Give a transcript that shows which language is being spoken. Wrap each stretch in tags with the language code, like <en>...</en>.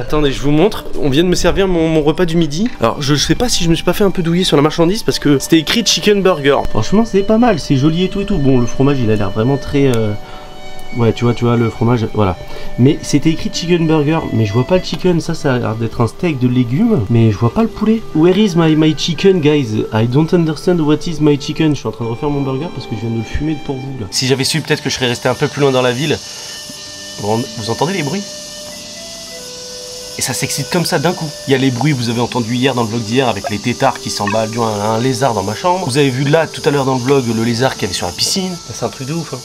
<fr>Attendez je vous montre, on vient de me servir mon repas du midi. Alors je sais pas si je me suis pas fait un peu douiller sur la marchandise parce que c'était écrit chicken burger. Franchement c'est pas mal, c'est joli et tout. Bon le fromage il a l'air vraiment très... Ouais, tu vois le fromage, voilà. Mais c'était écrit chicken burger, mais je vois pas le chicken, ça a l'air d'être un steak de légumes, mais je vois pas le poulet.</fr> <en>Where is my chicken, guys? I don't understand what is my chicken.</en> <fr>Je suis en train de refaire mon burger parce que je viens de le fumer pour vous, là. Si j'avais su, peut-être que je serais resté un peu plus loin dans la ville. Vous entendez les bruits? Et ça s'excite comme ça d'un coup. Il y a les bruits, vous avez entendu hier dans le vlog d'hier avec les têtards qui s'emballent, un lézard dans ma chambre. Vous avez vu là tout à l'heure dans le vlog le lézard qu'il y avait sur la piscine. C'est un truc de ouf. Hein.</fr>